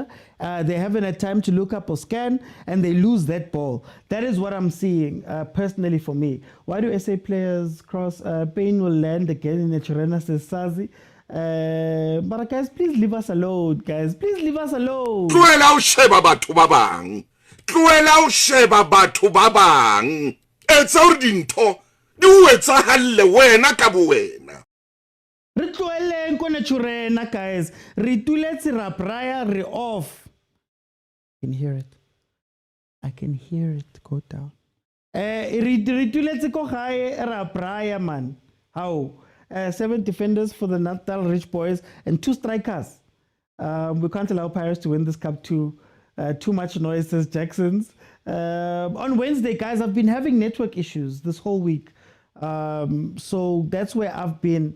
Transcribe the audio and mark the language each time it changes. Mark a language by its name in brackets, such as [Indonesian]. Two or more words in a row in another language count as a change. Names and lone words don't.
[English] They haven't had time to look up or scan, and they lose that ball. That is what I'm seeing, personally for me. Why do SA players cross? Payne will land again in the Chirena, says Sazi. But guys, please leave us alone, guys. Please leave us alone. [Southern Sotho] Tlohela o sheba batho ba bang. Tlohela o sheba batho ba bang. Etsa hore dintho di o etsahale wena ka bo wena. Re tlohelleng kona Chirena, guys. Re tuletse ra braya re off. [English] I can hear it go down. [Southern Sotho] Re tuletse ko gae ra braya, [English] man. How? 7 defenders for the Natal Rich Boys and 2 strikers. We can't allow Pirates to win this cup too much noise, says Jackson's. On Wednesday, guys, I've been having network issues this whole week. So that's where I've been.